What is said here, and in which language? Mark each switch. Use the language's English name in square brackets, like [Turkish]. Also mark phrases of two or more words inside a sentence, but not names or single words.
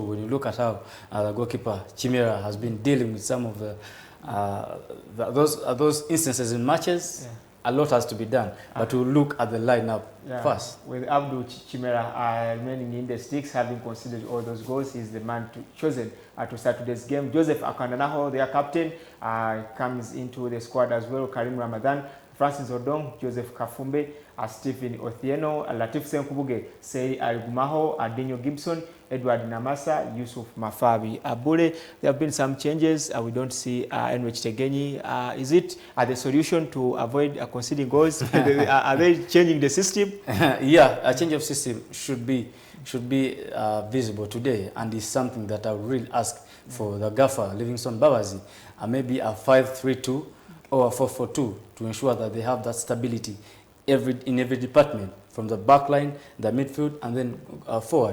[English] When you look at how the goalkeeper Chimera has been dealing with some of those instances in matches, yeah. A lot has to be done, but we'll look at the lineup first. With Abdul Chimera remaining in the sticks, having considered all those goals, he's the man chosen to start today's game. Joseph Akandanaho, their captain, comes into the squad as well. Karim Ramadan, Francis Odong, Joseph Kafumbe, Stephen Othieno, Latif Senkubuge, Sei Algumaho, Adinho Gibson, Edward Namasa, Yusuf Mafabi Abule. There have been some changes. We don't see Enrich Tegenyi. Is it the solution to avoid conceding goals? Are they changing the system? Yeah, a change of system should be visible today, and is something that I would really ask for the gaffer, Livingstone Babazi, maybe a 5-3-2 or a 4-4-2 to ensure that they have that stability in every department, from the back line, the midfield, and then forward.